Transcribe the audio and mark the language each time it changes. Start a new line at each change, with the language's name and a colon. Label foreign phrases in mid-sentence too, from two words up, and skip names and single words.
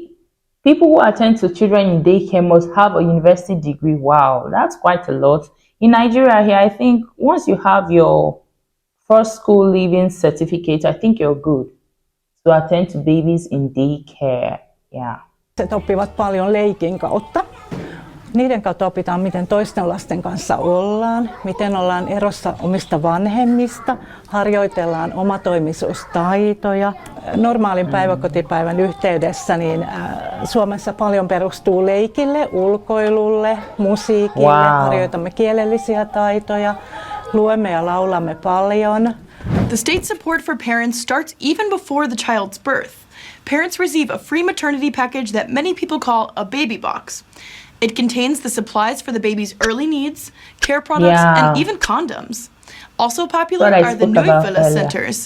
English: People who attend to children in daycare must have a university degree. Wow, that's quite a lot. In Nigeria here, I think once you have your first school leaving certificate, I think you're good to attend to babies in daycare. Yeah.
Finnish: Oppivat paljon leikin kautta. Niiden kautta opitaan, miten toisten lasten kanssa ollaan, miten ollaan erossa omista vanhemmista, harjoitellaan omatoimisuustaitoja. Normaalin päiväkotipäivän yhteydessä niin Suomessa paljon perustuu leikille, ulkoilulle, musiikille, harjoitamme kielellisiä taitoja, luemme ja laulamme paljon.
English: The state support for parents starts even before the child's birth. Parents receive a free maternity package that many people call a baby box. It contains the supplies for the baby's early needs, care products, and even condoms. Also popular are the 𝐋𝐈𝐊𝐿𝐄 centers.